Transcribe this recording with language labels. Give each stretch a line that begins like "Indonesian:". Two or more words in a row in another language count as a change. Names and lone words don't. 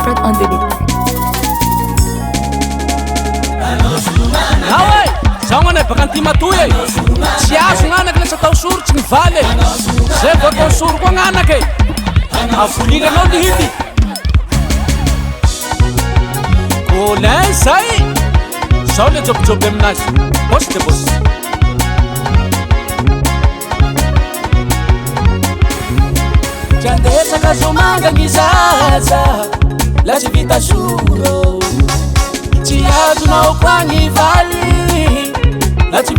English: on the beat.
Malagasy: Awe, zangana baka antimatoy e. Tsy azo gn'anaky lasa atao sorotsy ny valy e. Zay vao atao soro koa gn'anaky e. Avoliranao ny hity. Golin zay. Zao le jobojoby aminazy. Bosy de bosy. Chandesaka zomanga ngizaza la tsy vita soro tsy azonao koa ny valy la tsy